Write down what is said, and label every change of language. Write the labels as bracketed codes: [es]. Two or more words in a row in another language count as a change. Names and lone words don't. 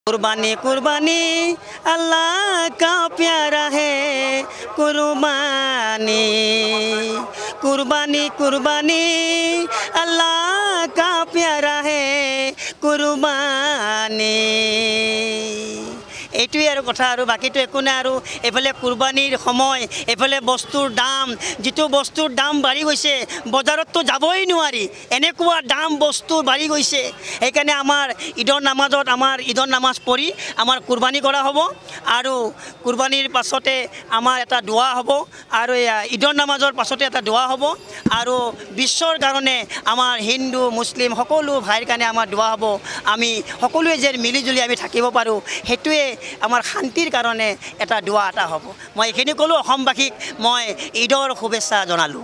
[hi] कुर्बानी कुर्बानी अल्लाह का प्यारा है कुर्बानी कुर्बानी कुर्बानी अल्लाह का प्यारा है कुर्बानी [as] এইটোই আৰু কথা আৰু বাকিটো একো নাই আৰু এফালে কুরবানিৰ সময় এফালে বস্তুৰ দাম যেটো বস্তুৰ দাম বাঢ়ি গৈছে বজাৰততো যাবই নোৱাৰি এনেকুৱা দাম বস্তু বাঢ়ি গৈছে এইকাৰণে আমাৰ ঈদৰ নামাজ পঢ়ি আমাৰ কুরবানি কৰা হ'ব আৰু কুরবানিৰ পাছতে আমাৰ এটা দোয়া হ'ব আৰু ঈদৰ নামাজৰ পাছতে এটা দোয়া হ'ব আৰু বিশ্বৰ কাৰণে আমাৰ হিন্দু মুছলিম সকলো ভাইৰ কাৰণে আমাৰ দোয়া হ'ব আমি সকলোৱে যে মিলিজুলি আমি থাকিব পাৰো হেতুৱে আমাৰ শান্তিৰ কাৰণে এটা দোয়া এটা হ'ব মই এখিনি কলো অসমবাসীক মই ঈদৰ শুভেচ্ছা জনালো